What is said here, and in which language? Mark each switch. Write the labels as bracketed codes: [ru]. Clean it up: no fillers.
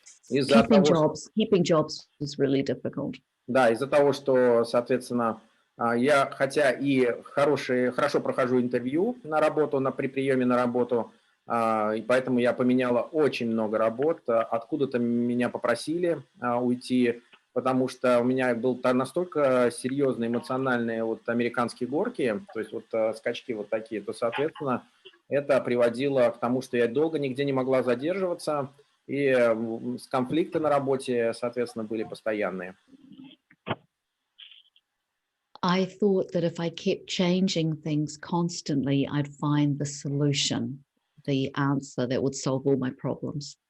[en] Keeping jobs was really difficult. [ru] Да, из-за того, что, соответственно, я, хотя и хорошо прохожу интервью при приеме на работу, и поэтому я поменяла очень много работ. Откуда-то меня попросили уйти, потому что у меня был настолько серьезные эмоциональные американские горки, то есть скачки такие, то, соответственно, это приводило к тому, что я долго нигде не могла задерживаться, и конфликты на работе, соответственно, были постоянные. [en] I thought that if I kept changing things constantly, I'd find the solution, the answer that would solve all my problems.